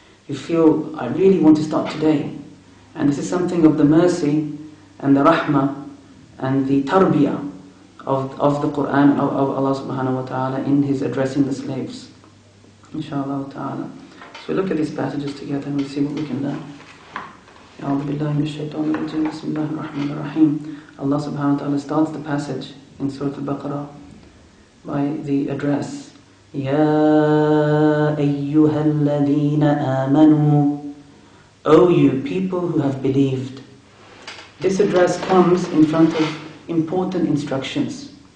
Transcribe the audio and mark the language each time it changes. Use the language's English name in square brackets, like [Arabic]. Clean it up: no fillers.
[English] You feel, I really want to start today. And this is something of the mercy and the rahmah and the tarbiyah of the Quran, of Allah subhanahu wa ta'ala in His addressing the slaves. Inshallah ta'ala. So we look at these passages together and we'll see what we can learn. [Arabic] أعوذ بالله من الشيطان الرجيم بسم الله الرحمن الرحيم. [English] Allah subhanahu wa ta'ala starts the passage in Surah Al-Baqarah by the address [Arabic] يَا أَيُّهَا الَّذِينَ آمَنُوا, [English] O you people who have believed. This address comes in front of important instructions.